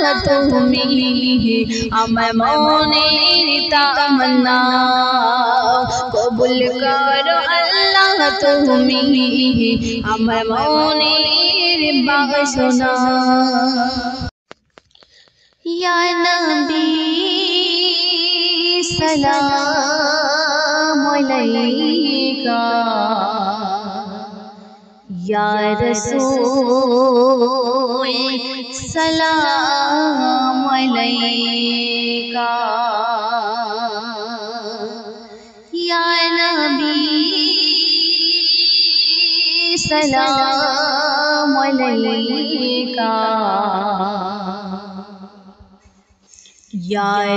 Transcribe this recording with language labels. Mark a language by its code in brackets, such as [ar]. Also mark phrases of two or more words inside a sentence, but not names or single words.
[bn] তুমি আমার মনের তামন্না কবুল করো আল্লাহ তুমি আমার মনের বাসনা [ar] يا نبي سلام عليك يا رسول سلام علیکہ یا نبی سلام علیکہ یا